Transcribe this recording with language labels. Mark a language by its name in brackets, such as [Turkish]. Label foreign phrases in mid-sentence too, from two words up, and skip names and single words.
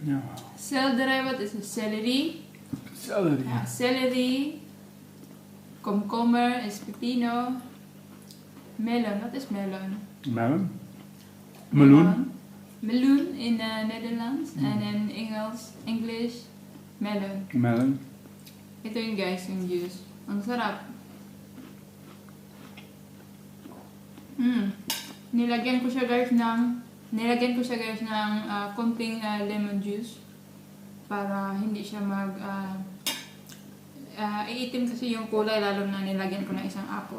[Dutch] Ja. Selderij, wat is het? Celery. [English] Celery. [Dutch] Ja, celery. Komkommer is pepino. Melon, wat is melon? Melon. Meloen. Meloen in Nederlands en in English melon. [English] Melon. [Filipino] Ito yun guys, yung juice. Ang sarap. Nilagyan ko siya guys ng konting lemon juice para hindi siya iitim kasi yung kulay lalo na nilagyan ko ng isang apple.